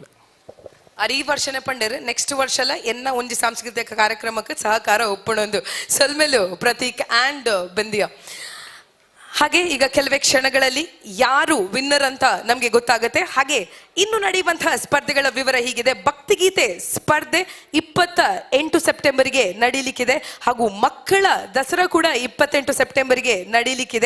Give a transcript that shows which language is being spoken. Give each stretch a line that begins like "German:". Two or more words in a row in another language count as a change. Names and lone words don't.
Tulu: ಈ ವರ್ಷನೇ ಪಂಡರ್ ನೆಕ್ಸ್ಟ್ ವರ್ಷಲ ಎನ್ನ ಒಂಜಿ ಸಾಂಸ್ಕೃತಿಕ ಕಾರ್ಯಕ್ರಮಕ್ಕೆ ಸಹಕಾರ ಒಪ್ಪಣೊಂದು ಸೊಲ್ಮೆಲು ಪ್ರತೀಕ್ ಆ್ಯಂಡ್ ಬಿಂದಿಯಾ.
Kannada: ಹಾಗೆ ಈಗ ಕೆಲವೇ ಕ್ಷಣಗಳಲ್ಲಿ ಯಾರು ವಿನ್ನರ್ ಅಂತ ನಮಗೆ ಗೊತ್ತಾಗುತ್ತೆ. ಹಾಗೆ ಇನ್ನು ನಡೆಯುವಂತಹ ಸ್ಪರ್ಧೆಗಳ ವಿವರ ಹೀಗಿದೆ. ಭಕ್ತಿಗೀತೆ ಸ್ಪರ್ಧೆ 28 ಸೆಪ್ಟೆಂಬರ್ಗೆ ನಡೀಲಿಕ್ಕಿದೆ. ಹಾಗೂ ಮಕ್ಕಳ ದಸರಾ ಕೂಡ 28 ಸೆಪ್ಟೆಂಬರ್ಗೆ ನಡೀಲಿಕ್ಕಿದೆ.